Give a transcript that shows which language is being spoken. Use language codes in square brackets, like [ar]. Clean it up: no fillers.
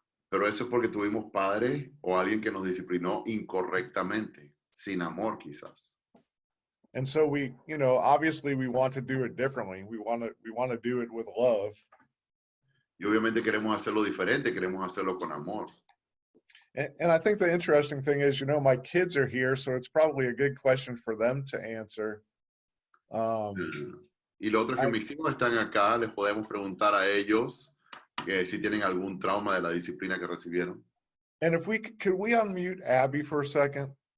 [es] Pero eso es porque tuvimos padres o alguien que nos disciplinó incorrectamente, sin amor quizás. [en] And so we, obviously we want to do it differently. We want to do it with love. [es] Y obviamente queremos hacerlo diferente, queremos hacerlo con amor. [en] And I think the interesting thing is, my kids are here, so it's probably a good question for them to answer. [es] Y lo otro es que mis hijos están acá, les podemos preguntar a ellos que si tienen algún trauma de la disciplina que recibieron. [en] And if could we unmute Abby for a second?